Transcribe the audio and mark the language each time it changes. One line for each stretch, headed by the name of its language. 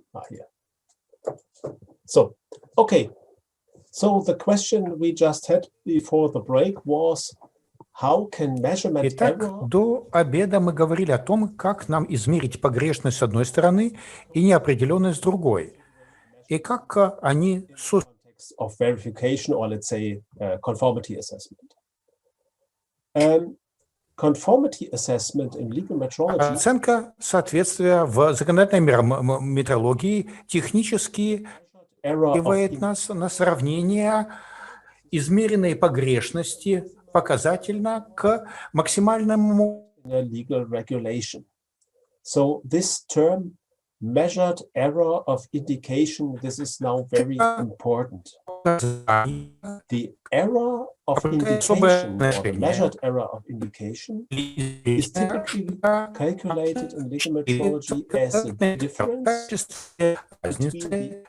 English: Here. So, okay. So the question we just had before the break was, how can measurement
Russian: Итак,
English: error...
Russian: до обеда мы говорили о том, как нам измерить погрешность с одной стороны и неопределенность с другой, и как они
English: of verification, or let's say conformity assessment. Conformity assessment in legal metrology.
Russian: Оценка соответствия в законодательной метрологии технически приводит нас на сравнение измеренной погрешности показательно к максимальному
English: legal regulation. So this term, measured error of indication, this is now very important. The error of indication, or the measured error of indication, is typically calculated in legal metrology as a difference